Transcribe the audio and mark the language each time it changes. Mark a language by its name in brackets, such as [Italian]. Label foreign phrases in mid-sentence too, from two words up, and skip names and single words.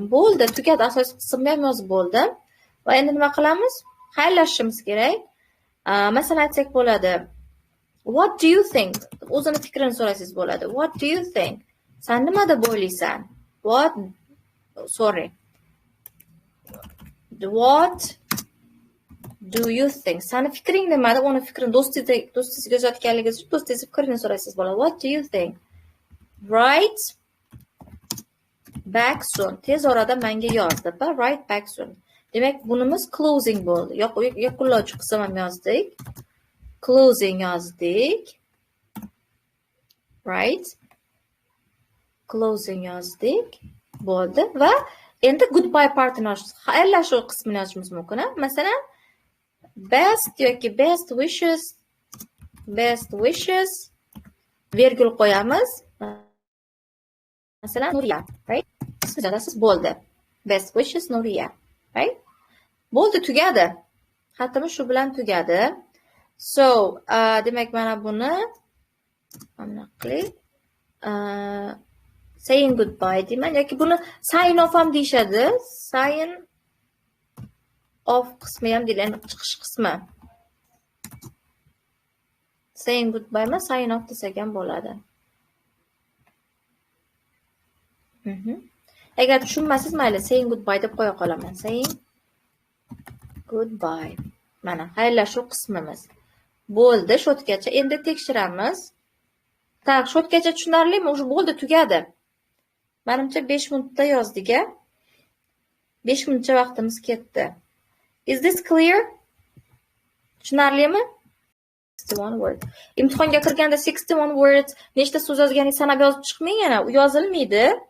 [Uzbek] Bo'ldi, tugadi, asosiy qismni ham yozib bo'ldim. Va endi nima qilamiz? Xayrlashishimiz kerak. Masalan, aytsak bo'ladi. [English] What do you think? [Uzbek] O'zini fikrini so'rasangiz bo'ladi. [English] What do you think? [Uzbek] Sen nima deb o'ylaysan? [English] What do you think? [Uzbek] Sani fikring nima deb, uni fikrini do'stingizga yozayotganligingiz uchun do'stingizning fikrini so'raysiz bo'ladi. [English] What do you think? Write back soon. [Uzbek] Tez orada menga yoz deb, [English] write back soon. [Uzbek] Demak, bunimiz closing bo'ldi. Yakunlovchi qism ham yozdik. Closing yozdik. Right? Closing yozdik. Bo'ldi va endi [English] goodbye partini [Uzbek] xayrlashuv qismini yozishimiz mumkin. Masalan, best yoki [English] best wishes [Uzbek] virgul qo'yamiz. Masalan, Nuriya, right? Siz yozasiz, bo'ldi. [English] Best wishes Nuriya, right? [Uzbek] Bo'ldi, tugadi. Xatimiz shu bilan tugadi. So, demak mana buni [English] saying goodbye [Uzbek] deyman yoki buni [English] sign off [Uzbek] ham deyishadi. [English] Sign off [Uzbek] qismi ham deyiladi, chiqish qismi. [English] Saying goodbye [Uzbek] ma [English] sign off [Uzbek] desak ham bo'ladi. Agar tushunmasangiz mayli [English] saying goodbye [Uzbek] deb qo'ya qolaman. [English] Saying goodbye. [Uzbek] Mana xayrlashuv qismimiz. Bo'ldi, shotgacha. Endi tekshiramiz. Tak, shotgacha tushunarlimi? O'sha bo'ldi, tugadi. Menimcha 5 minutda yozdik-a. 5 minutcha vaqtimiz ketdi. [English] Is this clear? Tushunarlimi? 61 word. [Uzbek] Imtihonga kirganda 61 words nechta so'z yozganingiz sanab yozib chiqmang yana. U yozilmaydi.